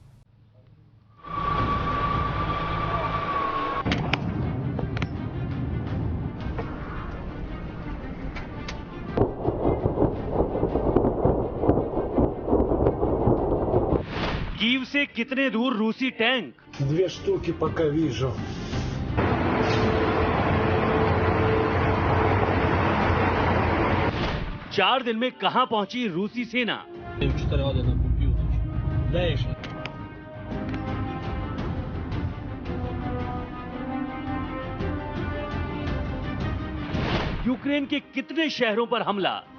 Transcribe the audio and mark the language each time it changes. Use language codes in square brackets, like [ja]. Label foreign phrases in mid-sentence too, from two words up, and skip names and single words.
[hi] कीव से कितने दूर रूसी टैंक? [ru] 2 штуки пока вижу. [hi] चार दिन में कहां पहुंची रूसी सेना? यूक्रेन के कितने शहरों पर हमला?